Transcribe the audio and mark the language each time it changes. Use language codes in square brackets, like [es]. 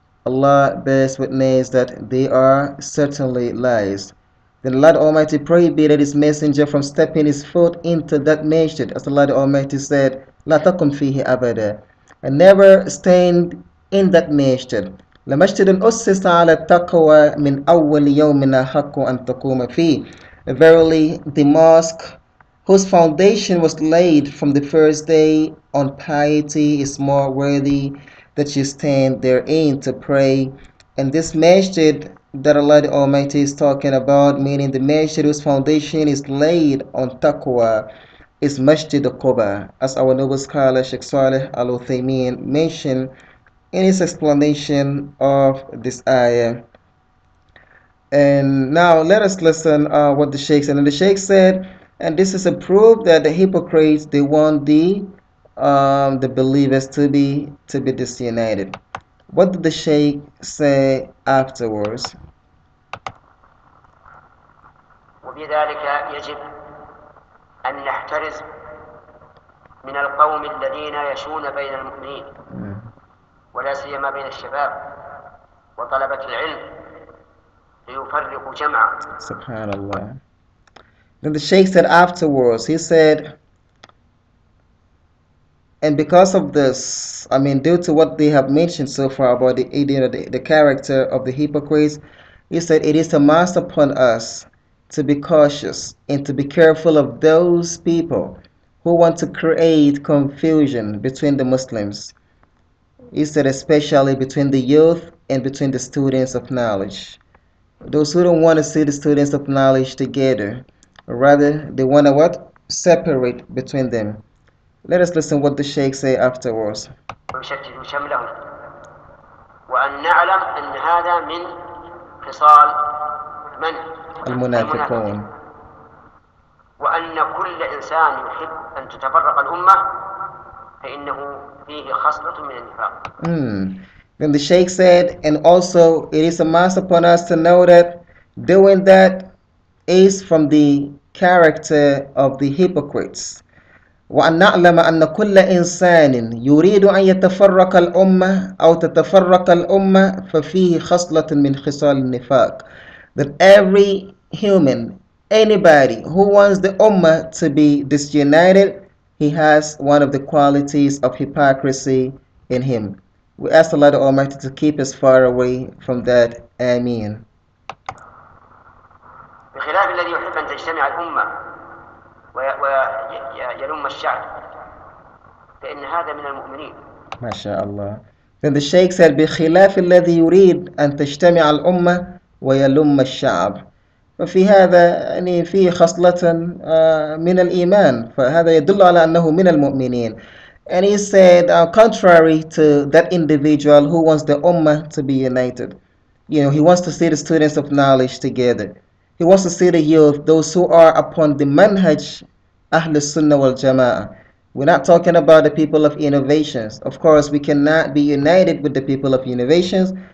[en] Allah bears witness that they are certainly lies. Then Allah the Almighty prohibited His Messenger from stepping his foot into that masjid, as Allah the Almighty said, [ar] لا تقم فيه أبدا, [en] and never stand in that masjid. [ar] لمسجد أسس على التقوى من أول يوم أحق أن تقوم فيه. [en] Verily, the mosque whose foundation was laid from the first day on piety is more worthy that you stand therein to pray. And this masjid that Allah the Almighty is talking about, meaning the masjid whose foundation is laid on taqwa, is Masjid al-Quba, as our noble scholar Sheikh Al Uthaimeen mentioned in his explanation of this ayah. And now let us listen what the Sheikh said. And the Sheikh said, and this is a proof that the hypocrites, they want the believers to be disunited. What did the Sheikh say afterwards? [ar] وبذلك يجب أن نحترز من القوم الذين يشون بين المؤمنين ولا سيما بين الشباب وطلبة العلم ليفرقوا جمعا. [en] Subhanallah. Then the Sheikh said afterwards, he said, and because of this, I mean, due to what they have mentioned so far about the character of the hypocrites, he said it is a must upon us to be cautious and to be careful of those people who want to create confusion between the Muslims. He said especially between the youth and between the students of knowledge. Those who don't want to see the students of knowledge together, rather they want to what? Separate between them. Let us listen what the Sheikh say afterwards. [ar] ويشتتوا شملهم وأن نعلم أن هذا من خصال من؟ المنافقون. وأن كل إنسان يحب أن تتفرق الأمة فإنه فيه خصلة من النفاق. [en] Then the Sheikh said, and also it is a must upon us to know that doing that is from the character of the hypocrites. [ar] وأن نعلم أن كل إنسان يريد أن يتفرق الأمة أو تتفرق الأمة ففيه خصلة من خصال النفاق. [en] That every human, anybody who wants the ummah to be disunited, he has one of the qualities of hypocrisy in him. We ask Allah the Almighty to keep us far away from that. Ameen. [ar] بخلاف الذي يحب أن تجتمع الأمة ويلم الشعب فإن هذا من المؤمنين. ما شاء الله. [en] Then the Shaykh said [ar] بخلاف الذي يريد أن تجتمع الأمة ويلم الشعب. ففي هذا يعني فيه خصلة من الإيمان فهذا يدل على أنه من المؤمنين. [en] And he said, contrary to that individual who wants the ummah to be united, you know, he wants to see the students of knowledge together. He wants to see the youth, those who are upon the manhaj Ahl Sunnah wal Jama'ah. We're not talking about the people of innovations. Of course, we cannot be united with the people of innovations.